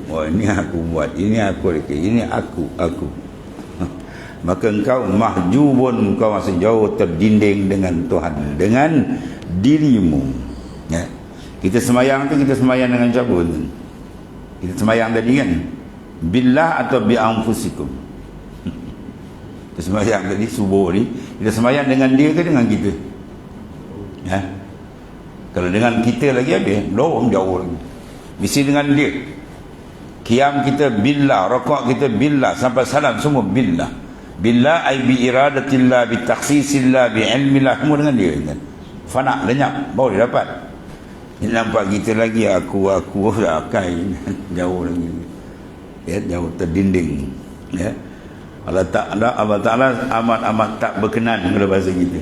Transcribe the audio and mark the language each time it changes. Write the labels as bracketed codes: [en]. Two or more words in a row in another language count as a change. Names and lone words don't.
[ms] Oh, ini aku buat, ini aku, ini aku. Maka engkau mahjubun, engkau masih jauh terdinding dengan Tuhan, dengan dirimu. Ya. Kita semayang tu, kita semayang dengan siapa tu? Kita semayang tadi kan, billah atau [ar] bi anfusikum. [ms] Kita semayang tadi subuh ni, kita semayang dengan dia ke dengan kita? Ya. Kalau dengan kita lagi ada, belum jauh lagi. Mesti dengan dia. Qiyam kita billah, rakaat kita billah, sampai salam semua billah. [ar] Billah ay bi iradatillah, bi takhsisillah, bi ilmillah, [ms] semua dengan dia kan. Fana, lenyap, baru dia dapat. Ini nampak kita lagi aku dah akai, jauh lagi. Ya, jauh terdinding. Ya. Allah Ta'ala amat-amat tak berkenan kalau bahasa kita.